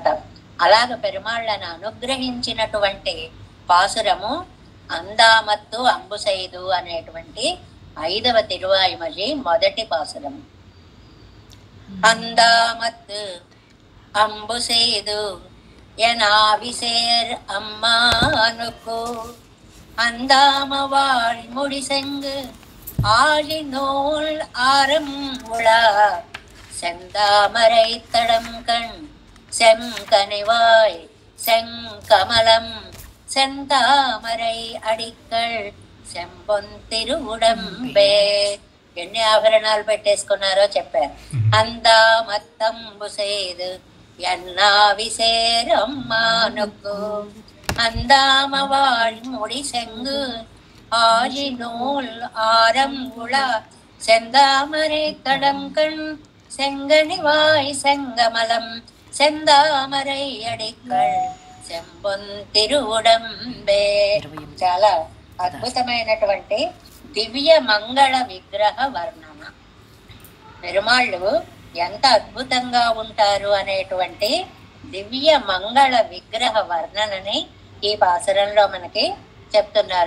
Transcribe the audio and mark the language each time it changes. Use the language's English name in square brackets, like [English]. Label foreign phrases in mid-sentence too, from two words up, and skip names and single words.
[Telugu] అలాగ పెరుమాళ్ళను అనుగ్రహించినటువంటి పాసురము అందామత్తు అంబుసైదు అనేటువంటి 5వ తిరువాయిమొഴി మొదటి పాసురము. [Tamil] அந்தாமத்து அன்பு செய்து எனாவிசேர் அம்மானுக்கு அந்தாமவாள் முடிசெங்கு ஆழி நூல் ஆரம் உளா செந்தாமரை தடம் கண் செங்கனிவாய் செங்கமலம் செந்தாமரை அடிக்கள் செம்பொன் திருவுடம்பே. [Telugu] ఎన్ని ఆభరణాలు పెట్టేసుకున్నారో చెప్పారు. [Tamil] అందామత్తంబుసేదు என்னாவிசேரம்மானுக்கு அந்தாமவாள் முடி செங்கு ஆழி நூல் ஆரம் உளா செந்தாமரை தடங்கண் செங்கனிவாய் செங்கமலம் செந்தாமரை அடிக்கள் செம்பொன் திருவுடம்பே. [Telugu] చాలా అద్భుతమైనటువంటి దివ్య మంగళ విగ్రహ వర్ణన. పెరుమాళ్ళు ఎంత అద్భుతంగా ఉంటారు అనేటువంటి దివ్య మంగళ విగ్రహ వర్ణనని ఈ పాసురంలో మనకి చెప్తున్నారు.